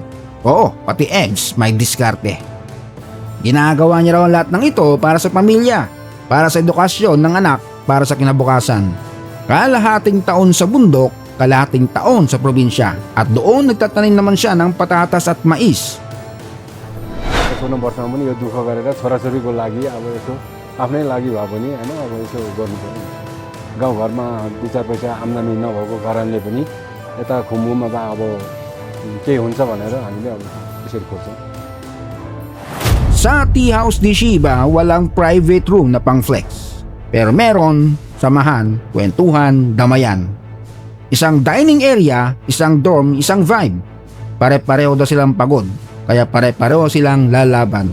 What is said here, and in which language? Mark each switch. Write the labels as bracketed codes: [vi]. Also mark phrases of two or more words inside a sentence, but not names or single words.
[tl] Oo, pati eggs may diskarte. Ginagawa niya raw lahat ng ito para sa pamilya, para sa edukasyon ng anak, para sa kinabukasan. Kalahating taon sa bundok, kalahating taon sa probinsya, at doon nagtatanim naman siya ng patatas at mais. [ne] 56 वर्षमा पनि यो दुःख गरेर छोराछोरीको लागि अब यसो आफ्नै लागि भए पनि होइन अब यसो गर्नु पर्यो। गाउँघरमा 2-4 पैसा आम्दानी नभएको कारणले पनि यता खुम्बुमा अब केही हुन्छ भनेर हामीले अब यसरी खोज्छौँ। [tl] Sa tea house ni Shiba, walang [en] private room [tl] na pang flex. Pero meron, samahan, kwentuhan, damayan. Isang dining area, isang dorm, isang vibe. Pare-pareho daw silang pagod, kaya pare-pareho silang lalaban.